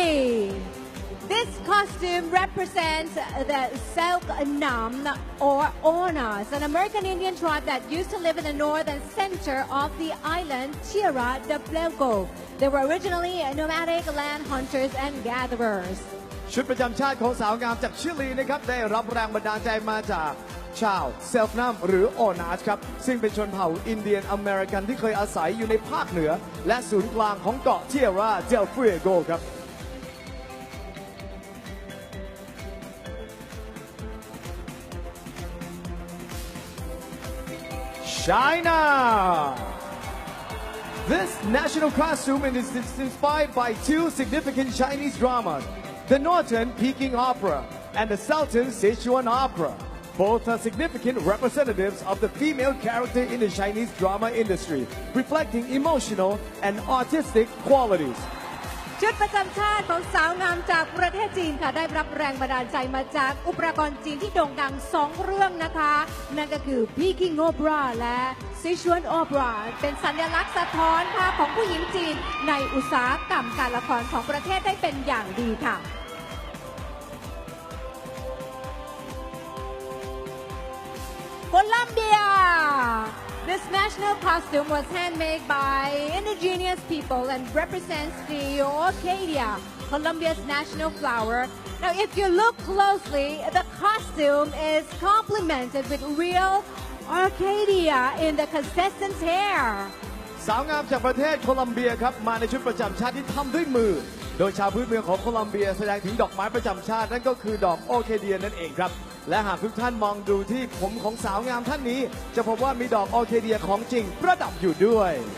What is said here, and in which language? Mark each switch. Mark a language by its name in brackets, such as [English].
[English] This costume represents the Selknam or Onas, an American Indian tribe that used to live in the north and center of the island Tierra del Fuego. They were originally nomadic land hunters and gatherers. [Thai] ชุดประจำชาติของสาวงามจากชิลีนะครับได้รับแรงบันดาลใจมาจากชาวเซลฟ์นัมหรือโอนาสครับซึ่งเป็นชนเผ่าอินเดียนอเมริกันที่เคยอาศัยอยู่ในภาคเหนือและศูนย์กลางของเกาะเทียร่าเดลฟูเอโกครับ China. [English] This national costume is inspired by 2 significant Chinese dramas, the Northern Peking Opera and the Southern Sichuan Opera. Both are significant representatives of the female character in the Chinese drama industry, reflecting emotional and artistic qualities. [Thai] ชุดประจำชาติของสาวงามจากประเทศจีนค่ะได้รับแรงบันดาลใจมาจากอุปกรณ์จีนที่โด่งดัง2 เรื่องนะคะนั่นก็คือ Peking Opera และ Sichuan Opera เป็นสัญลักษณ์สะท้อนภาพของผู้หญิงจีนในอุตสาหกรรมการละครของประเทศได้เป็นอย่างดีค่ะ Colombia! [English] This national costume was handmade by indigenous people and represents the orchidea, Colombia's national flower. Now, if you look closely, the costume is complemented with real orchidea in the contestants' hair. [Thai] สาวงามจากประเทศโคลอมเบียครับมาในชุดประจำชาติที่ทำด้วยมือ โดยชาวพื้นเมืองของโคลอมเบียแสดงถึงดอกไม้ประจำชาตินั่นก็คือดอกโอเคเดียนั่นเองครับและหากทุกท่านมองดูที่ผมของสาวงามท่านนี้ จะพบว่ามีดอกโอเคเดียของจริงประดับอยู่ด้วย